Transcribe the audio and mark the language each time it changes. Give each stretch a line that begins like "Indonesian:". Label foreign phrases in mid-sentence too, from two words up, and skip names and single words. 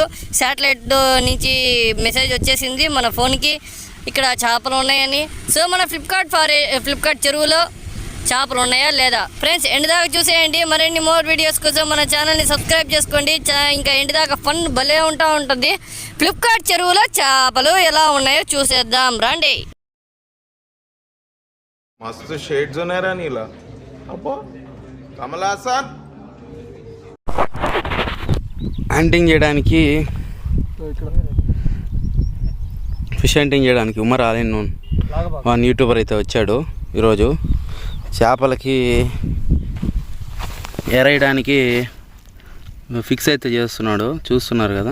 Telugu: శాటిలైట్ నుంచి మెసేజ్ వచ్చేసింది మన ఫోన్కి ఇక్కడ చేపలు ఉన్నాయని. సో మన ఫ్లిప్కార్ట్ చెరువులో చేపలు ఉన్నాయా లేదా ఫ్రెండ్స్ ఎండ్ దాకా చూసేయండి. మరిన్ని
English: more videos
Telugu: కోసం మన ఛానల్ని సబ్స్క్రైబ్ చేసుకోండి. ఇంకా ఎండ్ దాకా ఫన్ భలే ఉంటుంది. ఫ్లిప్కార్ట్ చెరువులో చేపలు ఎలా ఉన్నాయో చూసేద్దాం రండి. मस्त शेड्स नाही रा नीला अप्पा कमला हसन హంటింగ్ చేయడానికి
English: fish hunting
Telugu: చేయడానికి ఉమర్ ఆలిన్
English: one YouTuber
Telugu: అయితే వచ్చాడు ఈరోజు. చేపలకి ఎరేయడానికి ఫిక్స్ అయితే చేస్తున్నాడు, చూస్తున్నారు కదా.